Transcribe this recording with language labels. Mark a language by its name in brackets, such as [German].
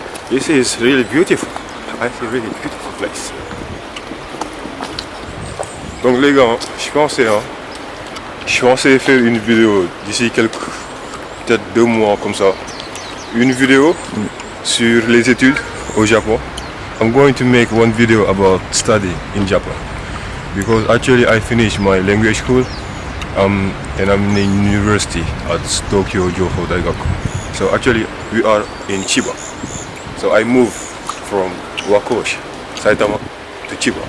[English] This is really beautiful. I see really beautiful place. [French] Donc les gars, je pensais faire une vidéo d'ici peut-être 2 mois comme ça. Une vidéo sur les études au Japon. [English] I'm going to make one video about study in Japan because actually I finished my language school and I'm in university at Tokyo Joho Daigaku. So actually we are in Chiba. So I moved from Wakoshi, Saitama to Chiba.